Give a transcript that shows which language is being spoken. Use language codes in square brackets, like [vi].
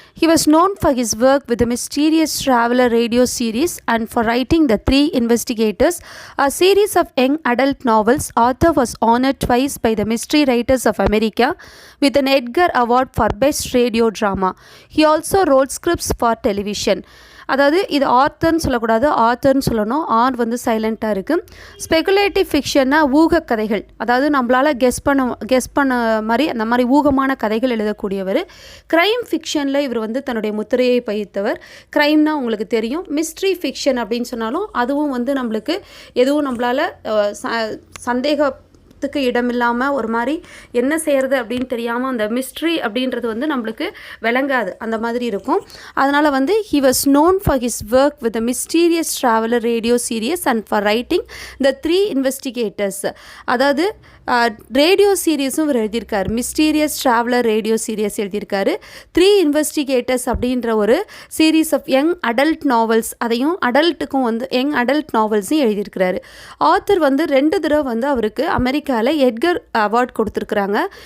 [en] He was known for his work with the Mysterious Traveler radio series and for writing The Three Investigators, a series of young adult novels. Arthur was honored twice by the Mystery Writers of America with an Edgar Award for Best Radio Drama. He also wrote scripts for television. [ta] அதாவது இது ஆர்த்தர்னு சொல்லக்கூடாது, ஆர்த்தர்னு சொல்லணும். R வந்து சைலண்ட்டாக இருக்குது. Speculative ஃபிக்ஷன்னா ஊக கதைகள், அதாவது நம்மளால் கெஸ் பண்ண மாதிரி அந்த மாதிரி ஊகமான கதைகள் எழுதக்கூடியவர். க்ரைம் ஃபிக்ஷனில் இவர் வந்து தன்னுடைய முத்திரையை பதித்தவர். க்ரைம்னால் உங்களுக்கு தெரியும். மிஸ்ட்ரி ஃபிக்ஷன் அப்படின்னு சொன்னாலும் அதுவும் வந்து நம்மளுக்கு எதுவும் நம்மளால் சந்தேகத்துக்கு இடமில்லாமல் ஒரு மாதிரி என்ன செய்கிறது அப்படின்னு தெரியாமல் அந்த மிஸ்ட்ரி அப்படின்றது வந்து நம்மளுக்கு விளங்காது, அந்த மாதிரி இருக்கும். அதனால் வந்து [en] he was known for his work with the Mysterious Traveler radio series and for writing The Three Investigators. [ta] அதாவது ரேடியோ சீரீஸும் இவர் எழுதியிருக்காரு. மிஸ்டீரியஸ் ட்ராவலர் ரேடியோ சீரியஸ் எழுதியிருக்காரு. த்ரீ இன்வெஸ்டிகேட்டர்ஸ் அப்படின்ற ஒரு series of young adult novels, அதையும் அடல்ட்டுக்கும் வந்து யங் அடல்ட் நாவல்ஸையும் எழுதியிருக்கிறாரு. Author வந்து 2 தடவை வந்து அவருக்கு அமெரிக்காவில் எட்கர் அவார்ட் கொடுத்துருக்குறாங்க.